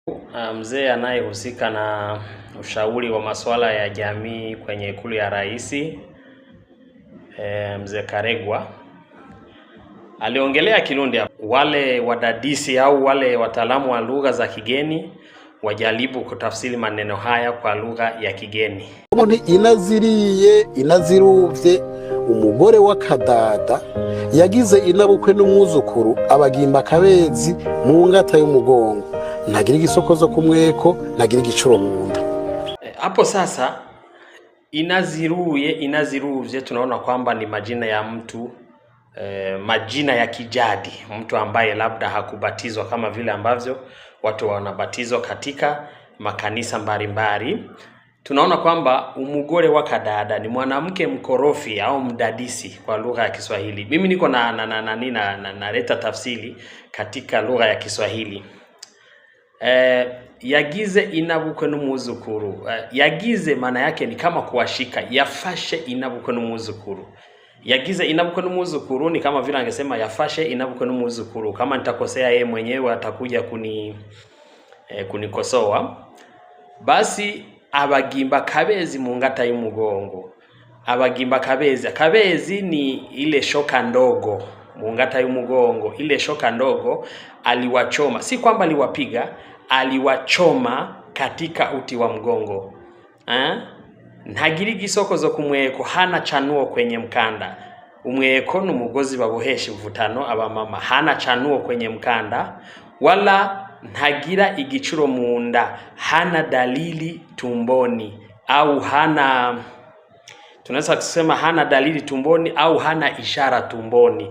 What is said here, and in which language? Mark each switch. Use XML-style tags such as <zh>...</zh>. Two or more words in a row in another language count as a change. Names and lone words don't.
<sw>Mzee anayehusika na ushauri wa masuala ya jamii kwenye Ikulu ya Rais, Mzee Karegwa aliongelea Kirundi. Wale wadadisi au wale wataalamu wa lugha za kigeni wajaribu kutafsiri maneno haya kwa lugha ya kigeni.</sw> <rn>Inaziriye inaziruvye umugore w'akadada yagize inabukwe n'umwuzukuru abagimba akabezi mu ngata y'umugongo ntagira igisokozo kumweko ntagira igicuro mu nda.</rn> <sw>Hapo sasa inaziruvye tunaona kwamba ni majina ya mtu, majina ya kijadi, mtu ambaye labda hakubatizwa kama vile ambavyo watu wanabatizwa katika makanisa mbalimbali. Tunaona kwamba</sw> <rn>umugore wa kadada</rn> <sw>ni mwanamke mkorofi au mdadisi kwa lugha ya Kiswahili. Mimi niko naleta tafsiri katika lugha ya Kiswahili.</sw> <rn>Yagize inabukwe n'umwuzukuru.</rn> <sw>Yagize maana yake ni kama kuwashika.</sw> <rn>Yafashe inabukwe n'umwuzukuru. Yagize inabukwe n'umwuzukuru</rn> <sw>ni kama vile angesema</sw> <rn>yafashe inabukwe n'umwuzukuru.</rn> <sw>Kama nitakosea yeye mwenyewe atakuja kunikosoa.</sw> <rn>Basi abagimba kabezi mu ngata y'umugongo. Abagimba kabezi</rn> <sw>ni ile shoka ndogo</sw> <rn>mu ngata y'umugongo.</rn> <sw>Ile shoka ndogo aliwachoma, si kwamba aliwapiga, aliwachoma katika uti wa mgongo.</sw> <rn>Ntagiri gisokozo kumweko,</rn> <sw>hana chanuo kwenye mkanda.</sw> <rn>Umweko n'umugozi babohesha uvutano abamama,</rn> <sw>hana chanuo kwenye mkanda, wala</sw> <rn>ntagira igicuro munda,</rn> <sw>hana dalili tumboni, au tunaweza kusema hana dalili tumboni au hana ishara tumboni.</sw>